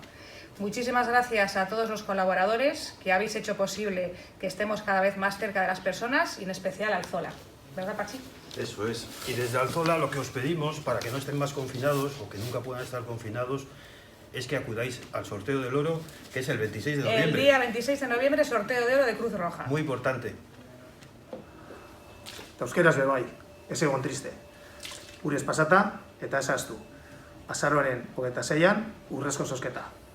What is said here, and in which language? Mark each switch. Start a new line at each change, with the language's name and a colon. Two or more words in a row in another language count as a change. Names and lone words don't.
Spanish: Muchísimas gracias a todos los colaboradores que habéis hecho posible que estemos cada vez más cerca de las personas y en especial Alzola. ¿Verdad, Pachi? Eso es. Y desde Alzola lo que os pedimos para que no estén más confinados o que nunca puedan estar confinados es que acudáis al sorteo del oro, que es el 26 de noviembre. El día 26 de noviembre, sorteo de oro de Cruz Roja. Muy importante.
Basque: Euskeraz be bai, ez egon triste. Urez pasata eta esaztu. Azaroaren 26an, urrezko zozketa.